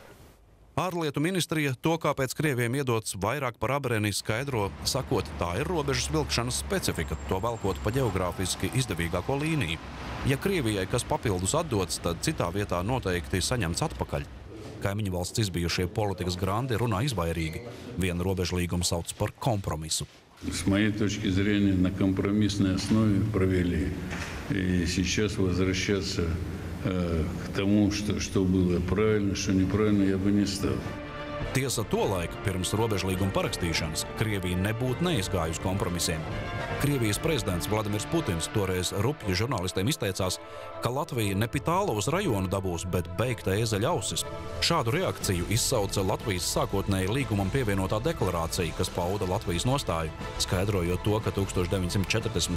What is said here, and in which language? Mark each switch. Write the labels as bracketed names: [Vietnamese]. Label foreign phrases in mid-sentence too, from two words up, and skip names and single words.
[Latvian] Ārlietu ministrija to, kāpēc Krieviem iedots vairāk par Abreni, skaidro, sakot, tā ir robežas vilkšanas specifika, to velkot pa ģeogrāfiski izdevīgāko līniju. Ja Krievijai kas papildus atdots, tad citā vietā noteikti saņemts atpakaļ. Kaimiņu valsts izbijušie politikas grandi runā izvairīgi. Vienu robežlīgumu sauc par kompromisu. [Russian] С моей точки зрения, на компромиссной основе провели. И сейчас возвращаться к тому, что было правильно, что неправильно, я бы не стал. [Latvian] Tiesa, tolaik, pirms robežlīguma parakstīšanas, Krievija nebūtu neizgājusi kompromisiem. Krievijas prezidents Vladimirs Putins toreiz rupji žurnālistiem izteicās, ka Latvija ne Pitālovas rajonu dabūs, bet beigta ēzeļa ausis. Šādu reakciju izsauca Latvijas sākotnēji līgumam pievienotā deklarācija, kas pauda Latvijas nostāju, skaidrojot to, ka 1940.